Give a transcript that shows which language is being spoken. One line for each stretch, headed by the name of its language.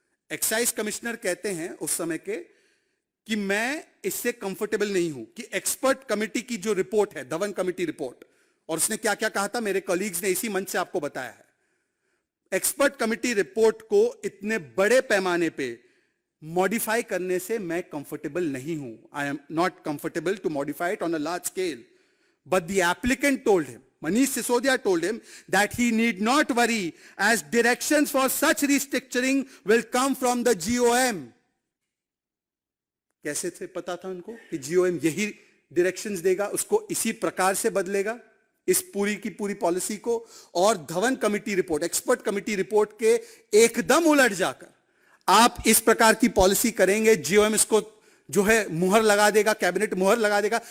Hindi: Excise commissioner कहते हैं उस समय के कि मैं इससे कंफर्टेबल नहीं हूं कि एक्सपर्ट कमेटी की जो रिपोर्ट है, धवन कमेटी रिपोर्ट, और उसने क्या क्या कहा था मेरे कॉलीग्स ने इसी मंच से आपको बताया है. एक्सपर्ट कमेटी रिपोर्ट को इतने बड़े पैमाने पे मॉडिफाई करने से मैं कंफर्टेबल नहीं हूं.
English: I am not comfortable to modify it on a large scale. But the applicant told him, Manish Sisodia told him, that he need not worry as directions for such restructuring will come from the GOM.
Hindi: कैसे थे पता था उनको कि GOM यही directions देगा, उसको इसी प्रकार से बदलेगा इस पूरी की पूरी पॉलिसी को. और Dhawan committee report, expert committee report के एकदम उलट जाकर आप इस प्रकार की पॉलिसी करेंगे, GOM इसको जो है मुहर लगा देगा, कैबिनेट मुहर लगा देगा.